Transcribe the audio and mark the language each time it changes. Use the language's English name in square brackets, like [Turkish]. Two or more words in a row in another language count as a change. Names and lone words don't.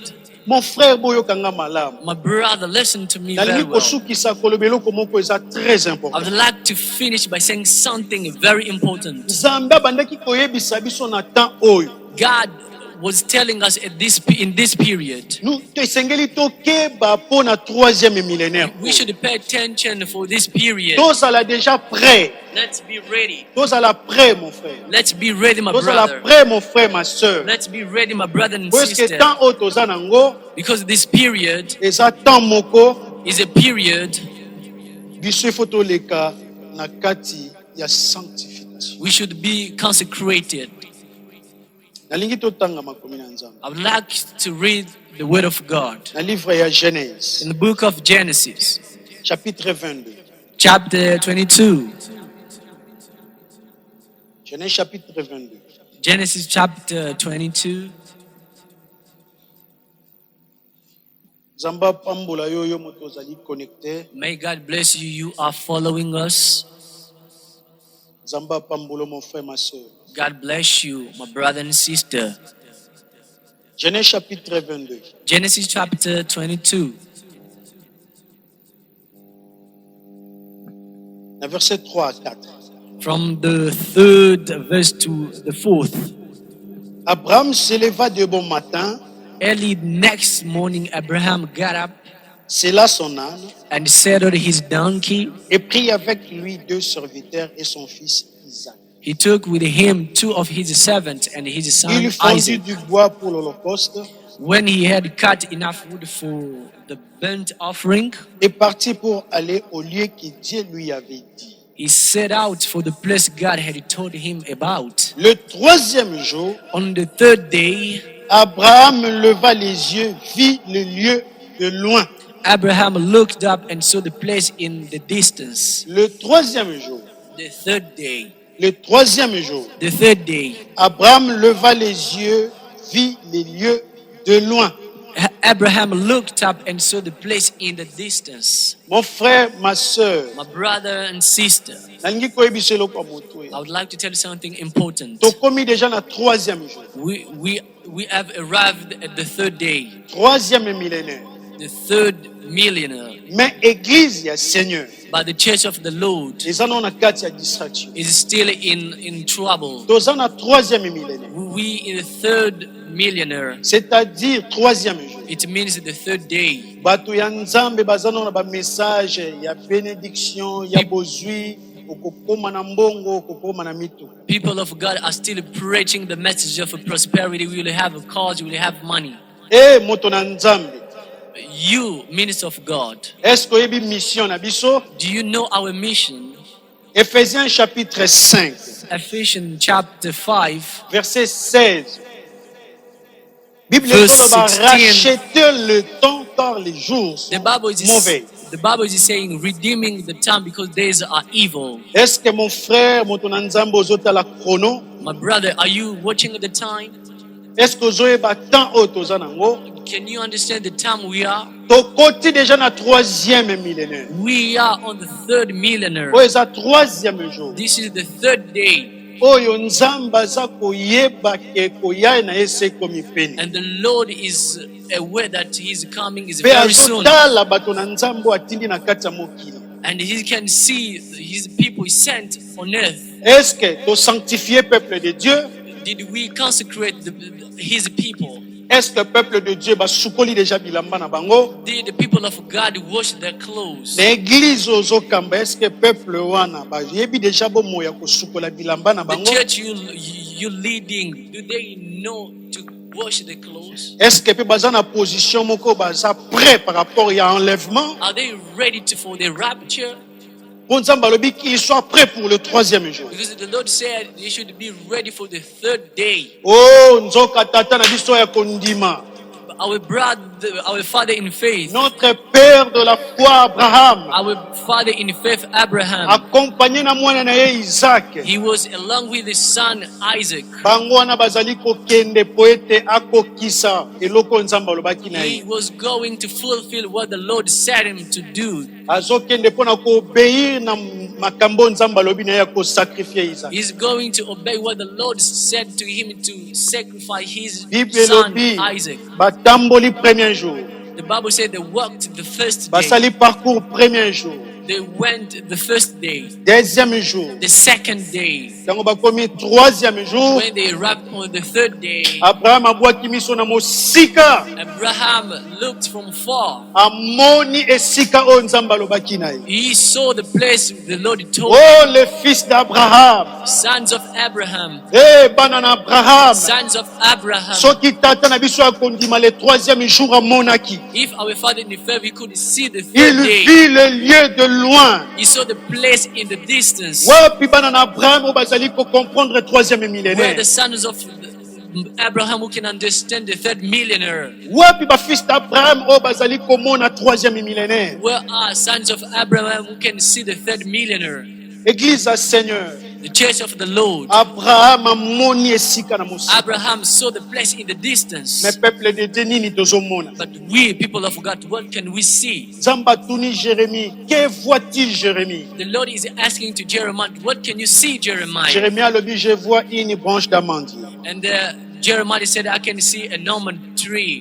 [French] Mon frère [Lingala] boyokanga malamu. [English] My brother, listen to me very [Lingala] Nalingi [English] well. [Lingala] kosukisa koloba eloko moko eza très [English] I [French] important. [English] would like to finish by saying something very important. [Lingala] Nzambe abandaki koyebisa biso na temps oyo. [English] God was telling us in this period, [Lingala] Nous esengeli tokeba mpo na 3e millénaire. [English] we should pay attention for this period. [Lingala] Tozala [French] déjà prêt. [English] Let's be ready. [Lingala] Tozala [French] prêt mon frère. [English] Let's be ready, my [Lingala] Tozala [English] brother. [French] prêt mon frère, ma soeur. [English] Let's be ready, my brother and [French] Parce que [English] sister. [Lingala] temps oyo toza nango [English] Because this period [Lingala] eza temps moko [English] is a period [Lingala] biso ifo toleka na kati ya sanctification. [English] we should be consecrated. [Lingala] Nalingi totanga makomi na Nzambe. [English] I would like to read the word of God [Lingala] Na livre ya Genèse, [English] in the book of Genesis, [French] chapitre 22. [English] chapter 22. [French] Genèse chapitre 22. [English] Genesis chapter 22. [Lingala] Nzambe apambola yo yo moto ozali connecté. [English] May God bless you. You are following us. [Lingala] Nzambe apambola [French] mon frère, ma soeur. [English] God bless you, my brother and sister. [French] Genèse chapitre 22. [English] Genesis chapter 22. [French] Na verset 3 à 4. [English] From the 3rd verse to the 4th. [French] Abraham s'éleva de bon matin, [English] Early next morning, Abraham got up [French] sella son âne [English] and saddled his donkey. [French] et prit avec lui 2 serviteurs et son fils Isaac. [English] He took with him 2 of his servants and his son [French] Il fondit [English] Isaac. [French] du bois pour l'holocauste [English] When he had cut enough wood for the burnt offering, [French] et partit pour aller au lieu que Dieu lui avait dit. [English] he set out for the place God had told him about. [French] Le 3e jour, [English] On the 3rd day, [French] Abraham leva les yeux, vit le lieu de loin. [English] Abraham looked up and saw the place in the distance. [French] Le 3e jour, [English] The 3rd day, [French] le 3e jour, [English] the 3rd day, [French] Abraham leva les yeux, vit les lieux de loin. [English] Abraham looked up and saw the place in the distance. [French] Mon frère, ma soeur, [English] My brother and sister, [Lingala] nalingi koyebisa eloko ya moto [English] I would like to tell you something important. [Lingala] tokomi déjà na [French] troisième jour, [English] We have arrived at the third day, [French] troisième millénaire. [English] the third millennium. [Lingala] Mais église ya Seigneur [English] But the church of the Lord [Lingala] eza na kati ya distraction. [English] is still in trouble. [Lingala] Toza na [French] troisième millénaire, [English] We in the third millennium. [French] c'est-à-dire troisième jour. [English] It means the third day. [Lingala] Bato ya Nzambe baza na ba message ya bénédiction, ya bozwi, okokoma na mbongo, okokoma na mito. [English] People of God are still preaching the message of prosperity. We will have a cause, we will have money. [Lingala] Moto na Nzambe. [English] You, minister of God, [French] Est-ce que [Lingala] oyebi mission na biso? [English] do you know our mission? [French] Éphésiens chapitre 5, [English] Ephesians chapter 5, [French] verset 16. Bible [English] Verse [French] va [English] 16. [French] racheter le temps car les jours [English] the [French] sont [English] Bible is [French] mauvais. [English] the Bible is saying redeeming the time because days are evil. [French] Est-ce que mon frère, [Lingala] moto na Nzambe ozotala chrono? [English] My brother, are you watching the time? [French] Est-ce que [Lingala] ozoyeba temps oyo toza nango? [English] Can you understand the time we are? [Lingala] Tokoti déjà na [French] troisième millénaire. [English] We are on the third millennium. [Lingala] Oyo eza [French] troisième jour. [English] This is the third day. [Lingala] Oyo Nzambe aza koyeba ke koya na ye se ekomi pene. [English] And the Lord is aware that His coming is [Lingala] Pe [English] very soon. [Lingala] azotala bato na Nzambe oyo atindi na kati ya mokili. [English] And He can see His people He sent on earth. [French] Est-ce que to sanctifier peuple de Dieu? [English] Did we consecrate His people? [French] Est-ce que peuple de Dieu [Lingala] basukoli déjà bilamba na bango? [English] Did the people of God wash their clothes? [Lingala] Na église ozokamba, [French] est-ce que peuple [Lingala] wana bayebi déjà bomo ya kosukola bilamba na [English] The [Lingala] bango? [English] church you leading, do they know to wash the clothes? [French] Est-ce que [Lingala] pe baza na position moko baza [French] prêt par rapport [Lingala] ya enlèvement? [English] Are they ready for the rapture? [French] Bon [Lingala] Nzambe alobi [French] qu'il soit prêt pour le troisième jour. [English] Because the Lord said they should be ready for the third day. [Lingala] Oh, nzoka tata na biso ya kondima. [English] Our brother, our father in faith, [French] Notre père de la foi Abraham, [English] our father in faith Abraham, [Lingala] accompagné na mwana na ye Isaac. [English] he was along with his son Isaac. [Lingala] Bango wana bazali kokende po ete akokisa eloko Nzambe alobaki na [English] He [Lingala] ye. [English] was going to fulfill what the Lord said him to do. [Lingala] Azokende mpona koobéir na makambo Nzambe alobi na ye ya kosakrifie Isaac. [English] He's going to obey what the Lord said to him to sacrifice his [Lingala] Bible [English] son [Lingala] elobi [English] Isaac. [Lingala] batamboli [French] premier jour, [English] The Bible said they walked the first day. [Lingala] basali [French] parcours premier jour, [English] They went the first day, [French] deuxième jour, [English] the second day. [Lingala] ntango bakomi [French] troisième jour. [English] When they arrived on the third day, [Lingala] Abraham abwaki miso na mosika, [English] Abraham looked from far. [Lingala] amoni esika oyo Nzambe alobaki na ye. [English] He saw the place the Lord told [French] Oh, les fils d'Abraham, [English] sons of Abraham, [Lingala] bana na Abraham, [English] sons of Abraham. [Lingala] soki tata na biso akondima [French] le troisième jour [Lingala] amonaki, [English] If our father in the faith, he could see the [French] il [English] third day. [French] vit le lieu de loin. [English] He saw the place in the distance [Lingala] Wapi bana na Abraham oyo bazali [French] comprendre troisième [English] where [French] millénaire. [English] the sons of Abraham who can understand the third millennium. [Lingala] Wapi ba [French] fils d'Abraham [Lingala] oyo bazali komona [French] troisième millénaire. [English] Where are sons of Abraham who can see the third millennium? [French] Église à Seigneur, [English] The church of the Lord. [Lingala] Abraham amoni esika na mosika. [English] Abraham saw the place in the distance. [French] Mais peuple de Dieu [Lingala] nini tozomona? [English] But we, people of God, what can we see? [Lingala] Nzambe atuni Jérémie, [French] que voit-il Jérémie? [English] The Lord is asking to Jeremiah, what can you see, Jeremiah? [Lingala] Jérémie alobi, [French] je vois une branche d'amandier. [English] And Jeremiah said, I can see an almond tree.